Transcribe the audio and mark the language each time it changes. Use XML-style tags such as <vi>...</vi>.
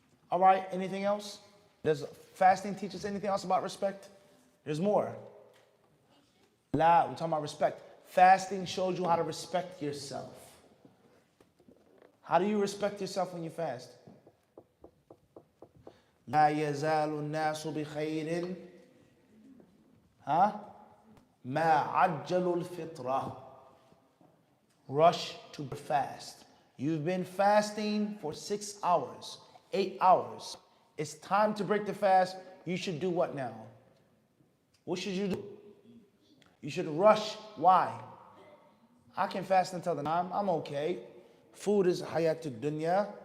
<en>All right, anything else? Does fasting teach us anything else about respect? There's more. We're talking about respect. Fasting shows you how to respect yourself. How do you respect yourself when you fast?</en> <ar>لا يزال الناس بخير ما عجلوا الفطرة.</ar> <en>Rush to fast. You've been fasting for 6 hours, 8 hours. It's time to break the fast. You should do what now? What should you do? You should rush. Why? I can fast until the time. I'm okay. Food is hayatud dunya.</en>